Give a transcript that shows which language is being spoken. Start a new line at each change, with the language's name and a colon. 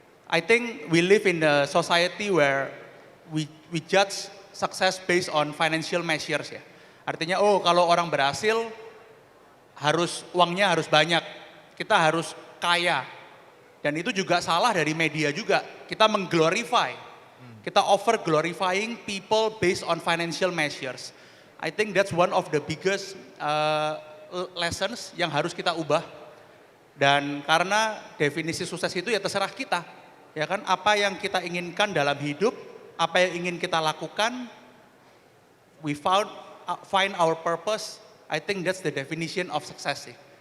English: I think we live in a society where we judge success based on financial measures
Indonesian: ya. Artinya kalau orang berhasil uangnya harus banyak, kita harus kaya. Dan itu juga salah dari media juga, kita mengglorify, kita
English: over glorifying people based on financial measures. I think that's one of the biggest lessons
Indonesian: yang harus kita ubah. Dan karena definisi sukses itu ya terserah kita, ya kan, apa yang kita inginkan dalam hidup, apa yang ingin kita lakukan,
English: we find our purpose. I think that's the definition of success sih.